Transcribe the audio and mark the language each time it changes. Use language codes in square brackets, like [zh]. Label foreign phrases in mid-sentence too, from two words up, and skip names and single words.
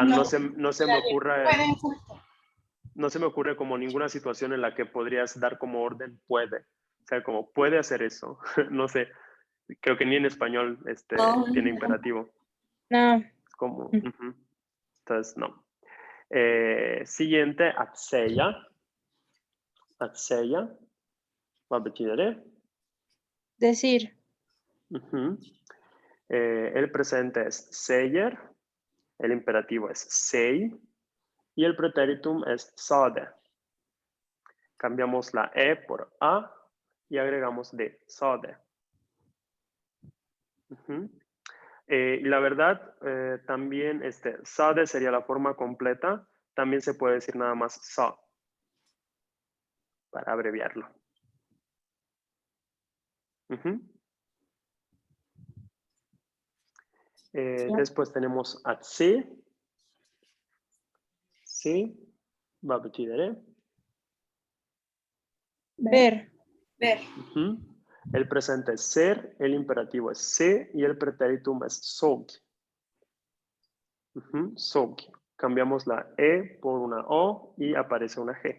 [es] no se me ocurre, no se me ocurre como ninguna situación en la que podrías dar como orden puede. O sea, como puede hacer eso. No sé, creo que ni en español tiene imperativo. No. Es como, entonces no. Siguiente, [sv] atseya. Atseya. Vad betyder det? [es] Decir. El presente es säger, el imperativo es sei y el pretéritum es sade. Cambiamos la E por A y agregamos de sade. Y la verdad, también sade sería la forma completa. También se puede decir nada más sa, para abreviarlo. Después tenemos atse. Sí, [sv] vad betyder det? [es] Ver. Ver. El presente es ser, el imperativo es se y el pretéritum es såg. Såg. Cambiamos la E por una O y aparece una G.